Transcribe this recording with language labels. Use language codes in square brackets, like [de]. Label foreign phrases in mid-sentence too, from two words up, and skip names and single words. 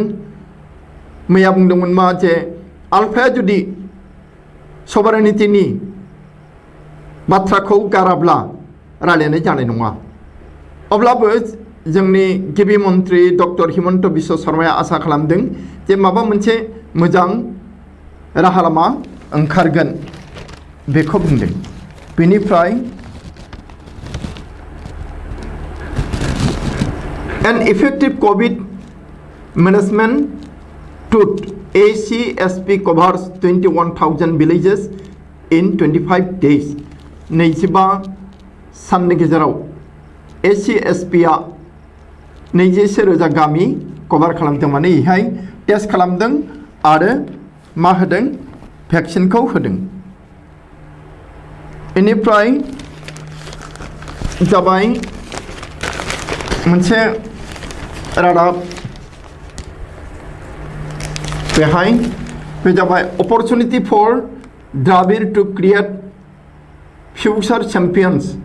[brx] मैया बुंदोंमोन मा जे आल्फाया जुदि सभारेनिटिनि बाथ्राखौ गाराब्ला रायलायनाय जानाय नङा। अब्लाबो जोंनि गिबि मन्त्रि डक्टर हिमन्त बिश्व शर्माया आसा खालामदों जे माबा मोनसे मोजां राहा लामा ओंखारगोन बेखौ बुंदों। बेनिफ्राय [en] an effective COVID management tool ACSP covers 21,000 villages in 25 days [brx] 25 साननि गेजेराव ACSPआ 21,000 गामि कभार खालामदों माने इहाय टेस्ट खालामदों आरो मा होदों भेक्सिनखौ होदों। इनिफ्राय जाबाय मोनसे रादाब बेहाय बे जाबाय [en] opportunity for Dravid to create future champions